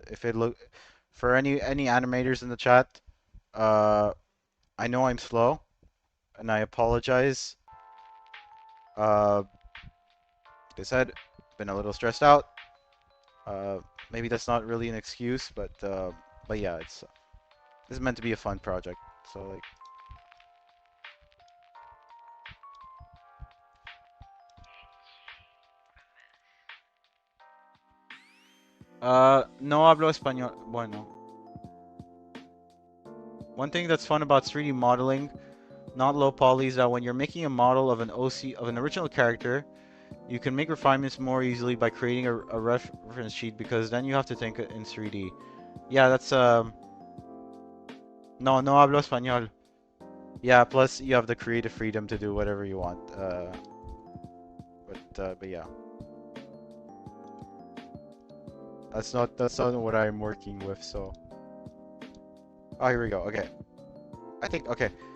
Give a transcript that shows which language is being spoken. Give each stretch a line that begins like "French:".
English: If it look for any animators in the chat, I know I'm slow, and I apologize. Like I said, been a little stressed out. Maybe that's not really an excuse, but yeah, this is meant to be a fun project. So like,
Spanish: no hablo español.
English: Bueno, one thing that's fun about 3D modeling, not low poly, is that when you're making a model of an OC of an original character, You can make refinements more easily by creating a reference sheet because then you have to think in 3D. Yeah, that's no,
Spanish: no hablo español.
English: Yeah, plus you have the creative freedom to do whatever you want. But yeah, that's not what I'm working with. So, oh, here we go. Okay, I think okay.